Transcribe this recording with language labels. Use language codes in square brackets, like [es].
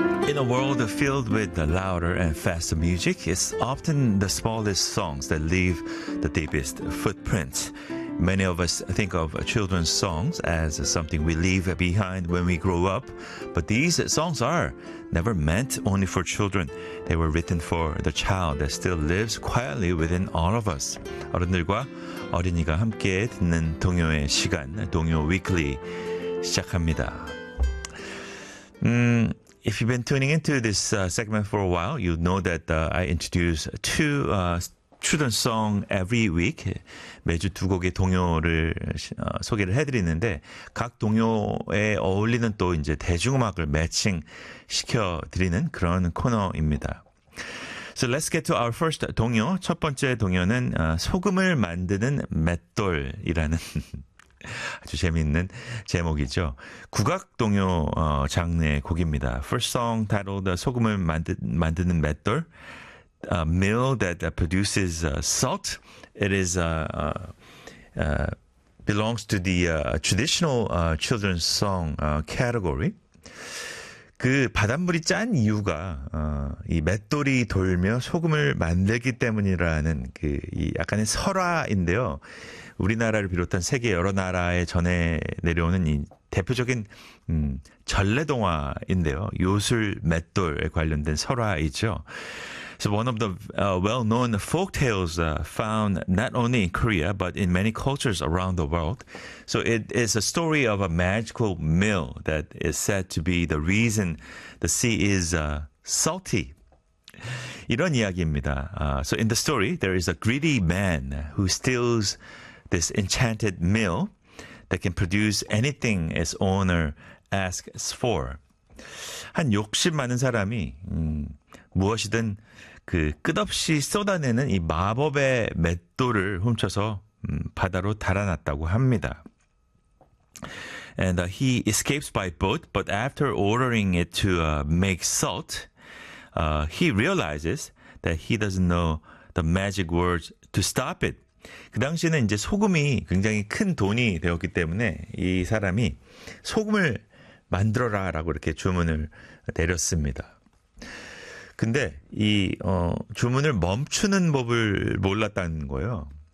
[en] In a world filled with the louder and faster music, it's often the smallest songs that leave the deepest footprints. Many of us think of children's songs as something we leave behind when we grow up, but these songs are never meant only for children. They were written for the child that still lives quietly within all of us. [ko] 어른들과 어린이가 함께 듣는 동요의 시간, 동요 Weekly 시작합니다. [en] If you've been tuning into this segment for a while, you know that I introduce two children's songs every week. [ko] 매주 두 곡의 동요를 소개를 해드리는데 각 동요에 어울리는 또 이제 대중음악을 매칭 시켜드리는 그런 코너입니다. [en] So let's get to our first 동요. [ko] 첫 번째 동요는 소금을 만드는 맷돌이라는 아주 재미있는 제목이죠. 국악 동요 장르의 곡입니다. [en] First song titled 소금을 만드는 맷돌, a mill that produces salt. It is belongs to the traditional children's song category. [ko] 그 바닷물이 짠 이유가 이 맷돌이 돌며 소금을 만들기 때문이라는 그 이 약간의 설화인데요. 우리나라를 비롯한 세계 여러 나라에 전해 내려오는 이 대표적인 전래동화인데요. 요술 맷돌에 관련된 설화이죠. [en] So one of the well-known folk tales found not only in Korea but in many cultures around the world. So it is a story of a magical mill that is said to be the reason the sea is salty. [ko] 이런 이야기입니다. [en] So in the story, there is a greedy man who steals this enchanted mill that can produce anything its owner asks for. [ko] 한 욕심 많은 사람이 무엇이든 그 끝없이 쏟아내는 이 마법의 맷돌을 훔쳐서 바다로 달아났다고 합니다. [en] And he escapes by boat, but after ordering it to make salt, he realizes that he doesn't know the magic words to stop it. [ko] 그 당시에는 이제 소금이 굉장히 큰 돈이 되었기 때문에 이 사람이 소금을 만들어라 라고 이렇게 주문을 내렸습니다. 근데 이 주문을 멈추는 법을 몰랐다는 거예요.